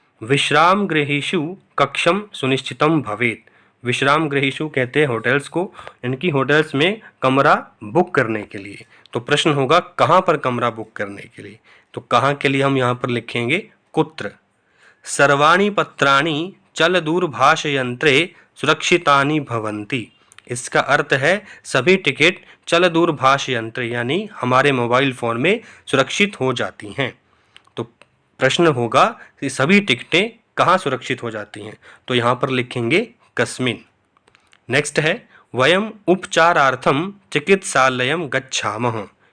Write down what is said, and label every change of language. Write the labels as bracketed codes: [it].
[sa] विश्राम गृहेषु कक्षम सुनिश्चितम भवेत। [hi] विश्राम गृहेषु कहते हैं होटल्स को, इनकी होटल्स में कमरा बुक करने के लिए। तो प्रश्न होगा कहाँ पर कमरा बुक करने के लिए? तो कहाँ के लिए हम यहाँ पर लिखेंगे कुत्र। [sa] सर्वाणि पत्राणि चल दूरभाष यंत्रे सुरक्षितानि भवन्ति। [hi] इसका अर्थ है सभी टिकट चल दूरभाष यंत्र यानी हमारे मोबाइल फ़ोन में सुरक्षित हो जाती हैं। तो प्रश्न होगा कि सभी टिकटें कहाँ सुरक्षित हो जाती हैं? तो यहाँ पर लिखेंगे कस्मिन। नेक्स्ट है [sa] वयम उपचारार्थम चिकित्सालयम गच्छामः।